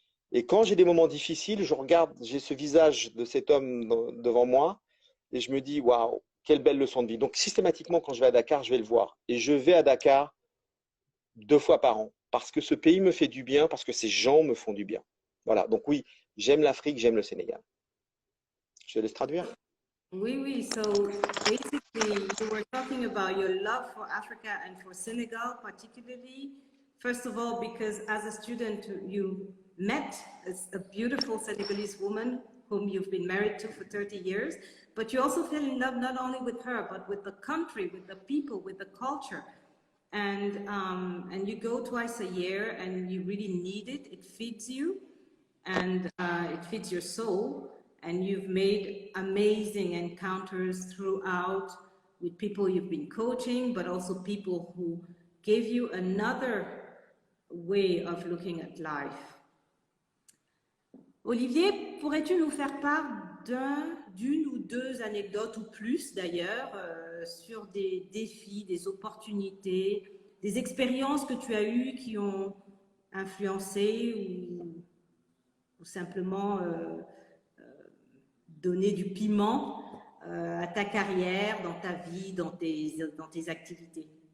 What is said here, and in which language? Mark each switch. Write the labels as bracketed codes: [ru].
[fr] Et quand j'ai des moments difficiles, je regarde, j'ai ce visage de cet homme devant moi et je me dis, waouh, quelle belle leçon de vie. Donc, systématiquement, quand je vais à Dakar, je vais le voir. Et je vais à Dakar 2 fois par an parce que ce pays me fait du bien, parce que ces gens me font du bien. Voilà. Donc, oui, j'aime l'Afrique, j'aime le Sénégal. Je te laisse traduire. Oui, oui. [en] So basically, you were talking about your love for Africa and for Senegal, particularly. First of all, because as a student, you met a beautiful Senegalese woman whom you've been married to for 30 years, but you also fell in love not only with her, but with the country, with the people, with the culture. And you go twice a year and you really need it. It feeds you and it feeds your soul. And you've made amazing encounters throughout with people you've been coaching, but also people who gave you another way of looking at life. [fr] Olivier, pourrais-tu nous faire part d'une ou deux anecdotes ou plus d'ailleurs sur des défis, des opportunités, des expériences que tu as eues qui ont influencé ou simplement donné du piment à ta carrière, dans ta vie, dans tes activités?